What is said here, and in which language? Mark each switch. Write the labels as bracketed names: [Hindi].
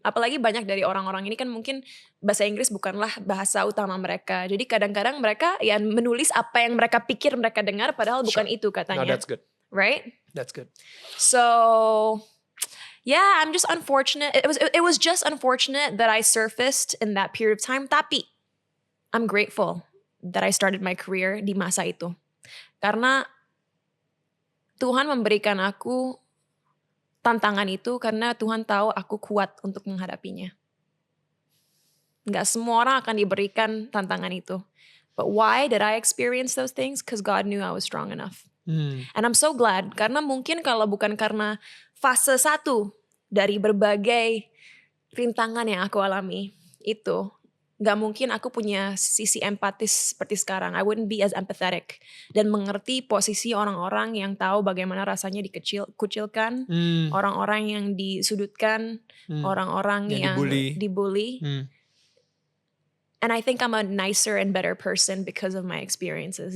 [Indonesian] Apalagi banyak dari orang-orang ini kan mungkin bahasa Inggris bukanlah bahasa utama mereka. Jadi kadang-kadang mereka ya menulis apa yang mereka pikir mereka dengar padahal bukan itu [English] No, [Indonesian] katanya. [English] that's good. Right? That's good. So, yeah, I'm just unfortunate. It was just unfortunate that I surfaced in that period of time. [Indonesian] Tapi [English] I'm grateful that I started my career [Indonesian] di masa itu. Karena Tuhan memberikan aku tantangan itu karena Tuhan tahu aku kuat untuk menghadapinya. Nggak semua orang akan diberikan tantangan itu. [English] But why did I experience those things? Because God knew I was strong enough. And I'm so glad. [Indonesian] Karena mungkin kalau bukan karena fase 1 dari berbagai rintangan yang aku alami itu, gak mungkin aku punya sisi empatis seperti sekarang. [English] I wouldn't be as empathetic. [Indonesian] Dan mengerti posisi orang-orang yang tahu bagaimana rasanya dikucilkan, orang-orang yang disudutkan, orang-orang yang dibully. [English] And I think I'm a nicer and better person because of my experiences.